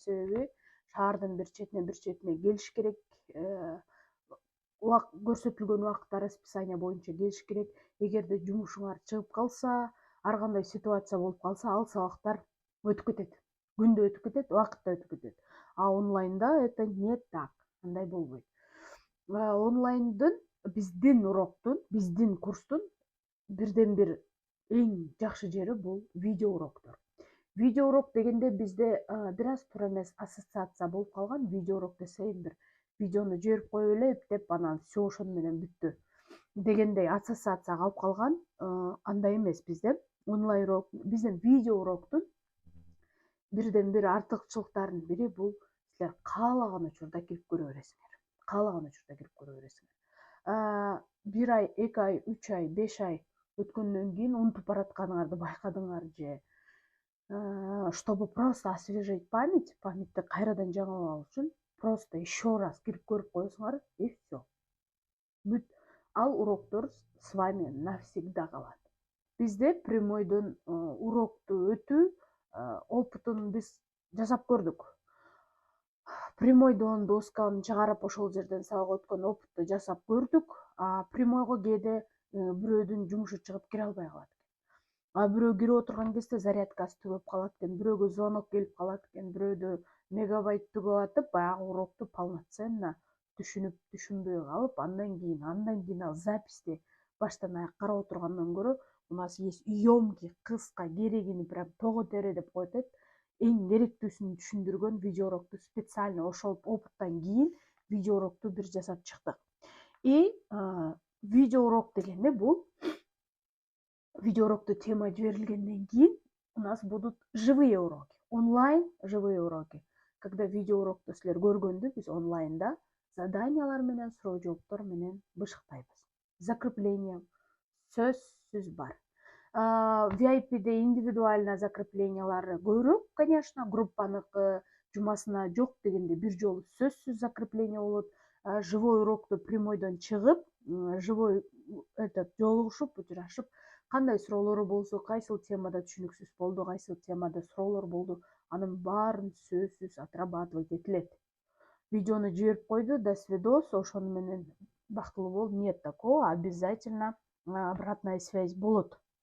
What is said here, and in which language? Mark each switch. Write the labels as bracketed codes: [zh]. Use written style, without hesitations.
[ky] Себеби шаардын бир четине келиш керек, көрсөтүлгөн убакытта расписание боюнча келиш керек. Эгерде жумушуңар чыгып калса, ар кандай ситуация болуп калса, ал сабактар өтүп кетет. Күндө өтүп кетет, убакыт да өтүп кетет. Онлайнда [ru] это не так, [ky] андай болбойт. Онлайндын биздин курстун бирден бир эң жакшы жери бул видео уроктор. Видео урок дегенде бизде бир аз туура эмес ассоциация болуп калган. Видео урок десе бир видеону жиберип коюп эле иптеп анан все ошону менен бүттү дегендей ассоциация калып калган. Андай эмес бизде. Онлайн урок, биздин видео уроктун бирден бир артыкчылыктарынын бири бул силер каалаган учурда кирип көрө бересиңер. 1 ай, 2 ай, 3 ай, 5 ай өткөндөн кийин унутуп баратканыңарды байкадыңар же [ru] чтобы просто освежить памятти [ky] кайрадан жаңылап алуу үчүн [ru] просто еще раз [ky] кирип көрүп коесуңар [ru] и все. [ky] Ал уроктор [ru] с вами навсегда [ky] калат. Бизде прямойдон урокту өтүү опытын биз жасап көрдүк. Прямойдон досканы чыгарып ошол жерден сабак өткөн опытты жасап көрдүк. Прямойго кээде бирөөдүн жумушу чыгып кире албай калат экен. Бирөө кирип отурган кезде зарядкасы түгөп калат экен, бирөөгө звонок келип калат экен, бирөөдө мегабайт түгөп атып, баягы урокту полноценно түшүнбөй калып, андан кийин ал записти баштан аяк карап отургандан көрө, [ru] у нас есть ёмкий, [ky] кыска, керегини прям того тере деп коет эт. Эң керектүүсүн түшүндүргөн видео урокту специально ошол опыттан кийин видео урокту бир жасап чыктык. Видео урок дегенде бул видео урокту тема жиберилгенден кийин [ru] у нас будут живые уроки, [ky] онлайн живые уроки. Когда видео урокто силер көргөндө биз онлайнда заданиялар менен, суроо жооптор менен бышыктайбыз. Закрепление сөзсүз бар. VIP'де индивидуально закреплениялар көбүрөөк, конечно, группаныкы жумасына жок дегенде бир жолу сөзсүз закрепление болот. Живой урокто прямойдон чыгып, живой жолугушуп, учурашып, кандай суроолору болсо, кайсыл темада түшүнүксүз болду, кайсыл темада суроолор болду, анын баарын сөзсүз отрабатывать этилет. Видеону жиберип койду, [ru] до свидос, [ky] ошону менен бактылуу бол. [ru] Нет такого, обязательно обратная связь болот.